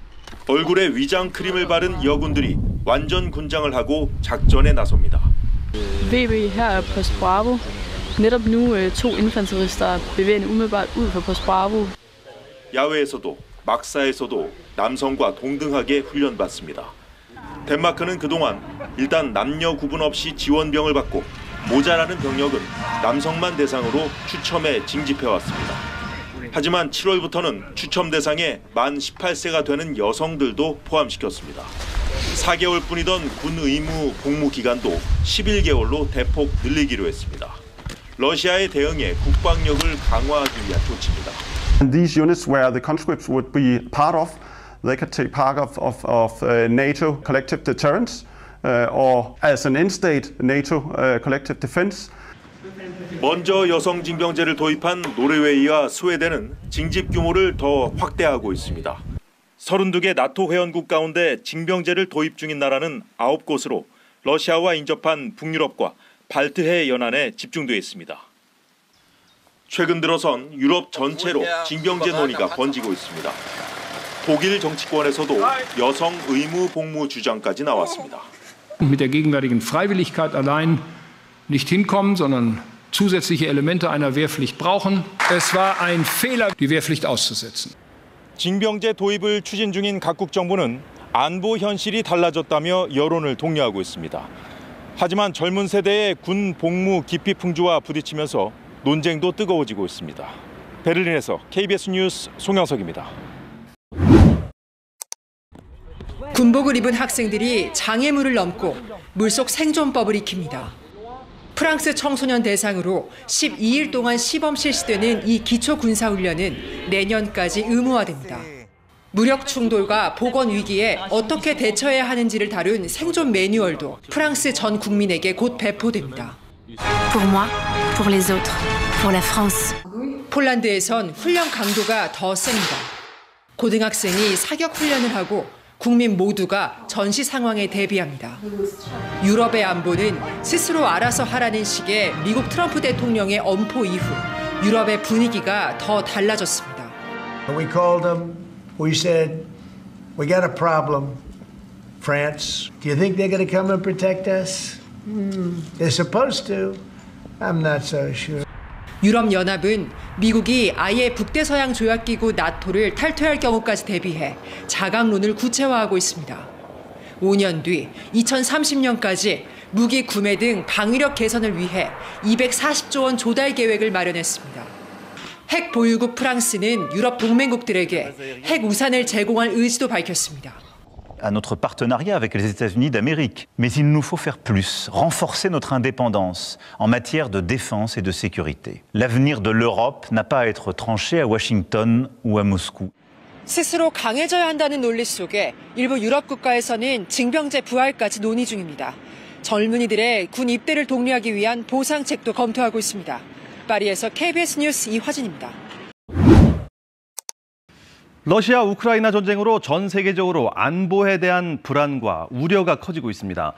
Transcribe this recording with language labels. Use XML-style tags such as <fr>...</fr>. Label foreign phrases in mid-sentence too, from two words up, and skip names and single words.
<ko>얼굴에 위장 크림을 바른 여군들이 완전 군장을 하고 작전에 나섭니다.</ko> <da>VB her er Post Bravo. Netop nu 2 infanterister bevæger umiddelbart ud fra Post Bravo.</da> <ko>야외에서도 막사에서도 남성과 동등하게 훈련받습니다. 덴마크는 그동안 일단 남녀 구분 없이 지원병을 받고 모자라는 병력은 남성만 대상으로 추첨에 징집해왔습니다. 하지만 7월부터는 추첨 대상에 만 18세가 되는 여성들도 포함시켰습니다. 4개월뿐이던 군 의무 복무 기간도 11개월로 대폭 늘리기로 했습니다. 러시아의 대응에 국방력을 강화하기 위한 조치입니다.</ko> <en>These units where the conscripts would be part of, they could take part of NATO collective deterrence or as an in-state NATO collective defense.</en> <ko>먼저 여성 징병제를 도입한 노르웨이와 스웨덴은 징집 규모를 더 확대하고 있습니다. 32개 나토 회원국 가운데 징병제를 도입 중인 나라는 9곳으로 러시아와 인접한 북유럽과 발트해 연안에 집중돼 있습니다. 최근 들어선 유럽 전체로 징병제 논의가 번지고 있습니다. 독일 정치권에서도 여성 의무 복무 주장까지 나왔습니다.</ko> <de>Mit der gegenwärtigen Freiwilligkeit allein nicht hinkommen, sondern zusätzliche Elemente einer Wehrpflicht brauchen. Es war ein Fehler, die Wehrpflicht auszusetzen.</de> <ko>징병제 도입을 추진 중인 각국 정부는 안보 현실이 달라졌다며 여론을 독려하고 있습니다. 하지만 젊은 세대의 군 복무 기피 풍조와 부딪히면서 논쟁도 뜨거워지고 있습니다. 베를린에서 KBS 뉴스 송영석입니다. 군복을 입은 학생들이 장애물을 넘고 물속 생존법을 익힙니다. 프랑스 청소년 대상으로 12일 동안 시범 실시되는 이 기초 군사훈련은 내년까지 의무화됩니다. 무력 충돌과 보건 위기에 어떻게 대처해야 하는지를 다룬 생존 매뉴얼도 프랑스 전 국민에게 곧 배포됩니다.</ko> <fr>Pour moi, pour les autres, pour la France.</fr> <ko>폴란드에선 훈련 강도가 더 셉니다. 고등학생이 사격 훈련을 하고 국민 모두가 전시 상황에 대비합니다. 유럽의 안보는 스스로 알아서 하라는 식의 미국 트럼프 대통령의 엄포 이후 유럽의 분위기가 더 달라졌습니다.</ko> <en>We called them. We said, we got a problem. France, do you think they're going to come and protect us? They're supposed to. I'm not so sure.</en> <ko>유럽연합은 미국이 아예 북대서양 조약기구 나토를 탈퇴할 경우까지 대비해 자강론을 구체화하고 있습니다. 5년 뒤 2030년까지 무기 구매 등 방위력 개선을 위해 240조 원 조달 계획을 마련했습니다. 핵 보유국 프랑스는 유럽 동맹국들에게 핵 우산을 제공할 의지도 밝혔습니다.</ko> <fr>à notre partenariat avec les États-Unis d'Amérique. Mais il nous faut faire plus, renforcer notre indépendance en matière de défense et de sécurité. L'avenir de l'Europe n'a pas à être tranché à Washington ou à Moscou.</fr> <ko>스스로 강해져야 한다는 논리 속에 일부 유럽 국가에서는 징병제 부활까지 논의 중입니다. 젊은이들의 군 입대를 독려하기 위한 보상책도 검토하고 있습니다. 파리에서 KBS 뉴스 이화진입니다. 러시아 우크라이나 전쟁으로 전 세계적으로 안보에 대한 불안과 우려가 커지고 있습니다.</ko>